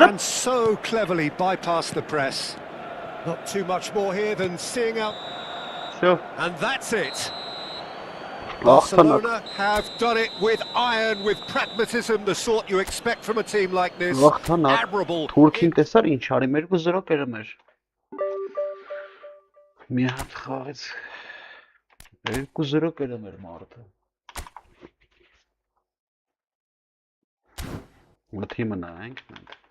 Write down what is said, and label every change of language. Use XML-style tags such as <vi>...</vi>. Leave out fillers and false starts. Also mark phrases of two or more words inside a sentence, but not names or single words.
<en>can so cleverly bypass the press. Not too much more here than seeing out. Sure. And that's it. Barcelona. Barcelona have done it with iron, with pragmatism, the sort you expect from a team like this. Վախտանա Admirable.</en> <hy>Թուրքին տեսար ինչ արի մեր 2-0 կերեմ էր մի հատ խաղից 2-0 կերեմ էր մարդը Որ թիմը նայենք մենք</hy>